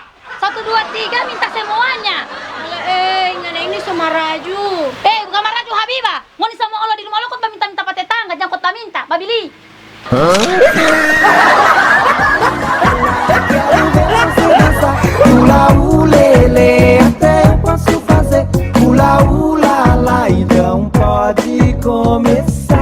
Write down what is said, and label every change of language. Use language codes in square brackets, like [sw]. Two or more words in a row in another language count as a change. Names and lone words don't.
[xmm] 1, 2, 3 minta semuanya. Ngana ini sama raju. Bukan maraju Habibah. Ngoni sama Allah di rumah lo kota minta-minta pa tetangga, jangan kota minta, babili. Ula ulele, [pt] até eu posso fazer. Ula ula lá, então pode começar.